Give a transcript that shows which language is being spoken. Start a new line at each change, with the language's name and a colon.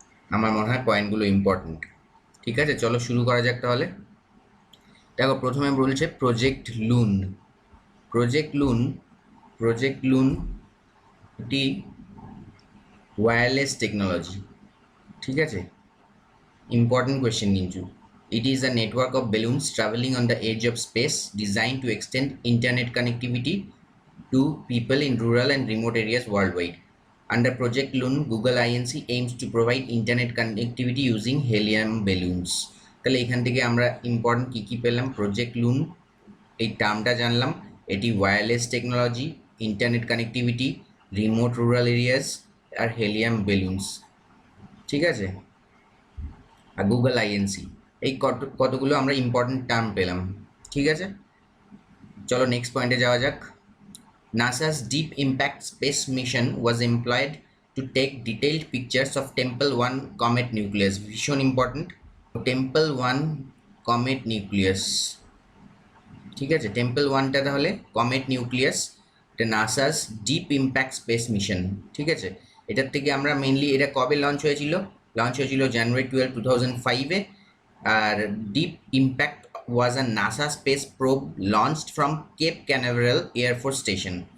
Bangla: আমার মনে হয় পয়েন্টগুলো ইম্পর্ট্যান্ট। ঠিক আছে, চলো শুরু করা যাক তাহলে। দেখো, প্রথমে বলছে প্রজেক্ট লুন। প্রজেক্ট লুন প্রজেক্ট লুন একটি ওয়্যারলেস টেকনোলজি। ঠিক আছে,
English: important question into it is a network of balloons traveling on the edge of space designed to extend internet connectivity to people in rural and remote areas worldwide. Under Project Loon, Google Inc aims to provide internet connectivity using helium balloons.
Bangla: তাহলে এখান থেকে আমরা important কি পেলাম? Project লুন এই টার্মটা জানলাম, এটি wireless technology, internet connectivity, remote rural areas আর helium balloons. ঠিক আছে, আর গুগল আইএনসি, এই কতগুলো আমরা ইম্পর্টেন্ট টার্ম পেলাম। ঠিক আছে, চলো নেক্সট পয়েন্টে যাওয়া যাক।
English: NASA's Deep Impact Space Mission was employed to take detailed pictures of Tempel-1 comet nucleus.
Bangla: ভীষণ ইম্পর্টেন্ট, Tempel-1 comet nucleus। ঠিক আছে, Tempel-1টা তাহলে কমেট নিউক্লিয়াস, এটা নাসাস ডিপ ইম্প্যাক্ট স্পেস মিশন। ঠিক আছে, এটার থেকে আমরা মেনলি, এটা কবে লঞ্চ হয়েছিল? জানুয়ারি 12, 2005-এ।
English: আর deep impact was a NASA space probe launched from Cape Canaveral air force station.